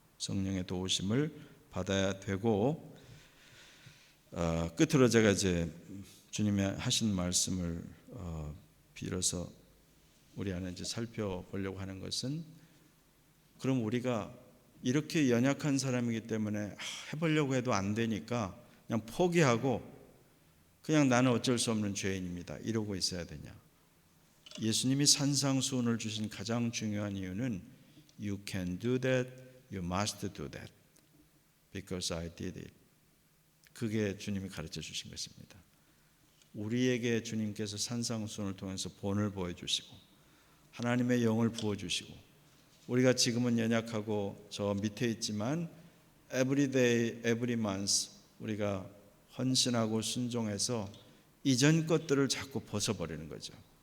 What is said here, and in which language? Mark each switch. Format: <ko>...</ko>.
<ko>성령의 도우심을 받아야 되고, 끝으로 제가 이제 주님이 하신 말씀을 빌어서 우리 안에 이제 살펴보려고 하는 것은, 그럼 우리가 이렇게 연약한 사람이기 때문에 해보려고 해도 안 되니까 그냥 포기하고 그냥 나는 어쩔 수 없는 죄인입니다, 이러고 있어야 되냐? 예수님이 산상수훈을 주신 가장 중요한 이유는</ko> <en>You can do that, you must do that, because I did it.</en> <ko>그게 주님이 가르쳐 주신 것입니다. 우리에게 주님께서 산상수훈을 통해서 본을 보여주시고 하나님의 영을 부어주시고, 우리가 지금은 연약하고 저 밑에 있지만</ko> <en>every day, every month</en> <ko>우리가 헌신하고 순종해서 이전 것들을 자꾸 벗어버리는 거죠.</ko>